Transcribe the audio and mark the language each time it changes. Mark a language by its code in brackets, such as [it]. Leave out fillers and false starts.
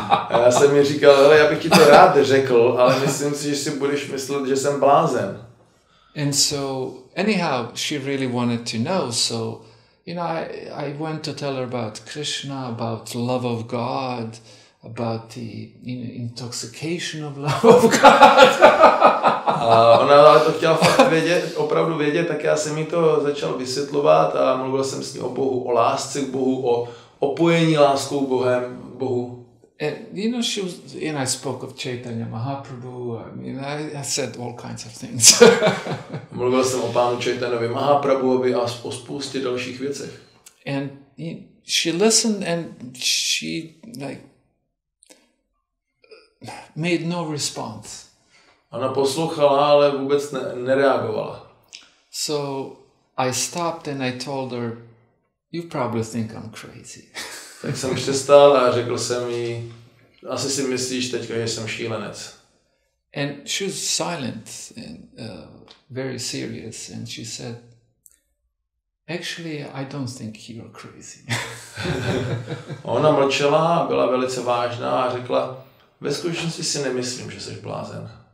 [cs] A já jsem mi říkal, hele, já bych ti to rád řekl, ale myslím si, že si budeš myslet, že jsem blázen. [en] And so, anyhow, she really wanted to know, so, I went to tell her about Krishna, about love of God, about the intoxication of love of God. [cs] A ona ale to chtěla fakt opravdu vědět, tak já jsem jí to začal vysvětlovat a mluvil jsem s ní o Bohu, o lásce k Bohu, o opojení láskou Bohem, k Bohu. [en] And she was, I spoke of Chaitanya Mahaprabhu. I said all kinds of things. [cs] Mluvil jsem o pánu Chaitanyovi Mahaprabhuovi a o spoustě dalších věcech. [en] And she listened and she made no response. [cs] Ona poslouchala, ale vůbec nereagovala. [en] So I stopped and I told her, you probably think I'm crazy. [cs] Tak jsem přestal a řekl jsem jí, asi si myslíš teďka, že jsem šílenec. [en] And she was silent and very serious, and she said, actually, I don't think you're crazy. [cs] Ona mlčela a byla velice vážná a řekla, ve skutečnosti si nemyslím, že jsi blázen.